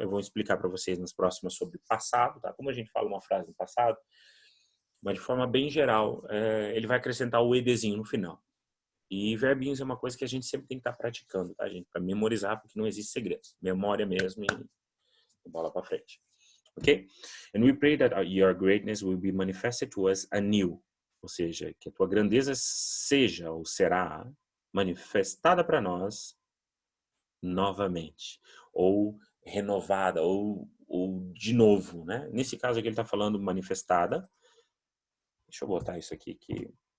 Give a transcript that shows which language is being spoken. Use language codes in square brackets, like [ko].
[pt] Eu vou explicar para vocês nas próximas sobre passado, tá? Como a gente fala uma frase no passado, mas de forma bem geral, ele vai acrescentar o edzinho no final. E verbinhos é uma coisa que a gente sempre tem que estar praticando, tá, gente? Para memorizar, porque não existe segredo. Memória mesmo e bola para frente. Ok? [en] And we pray that your greatness will be manifested to us anew. [pt] Ou seja, que a tua grandeza seja ou será manifestada para nós novamente. Ou renovada, ou de novo, né? Nesse caso aqui ele está falando manifestada. Deixa eu botar isso aqui que...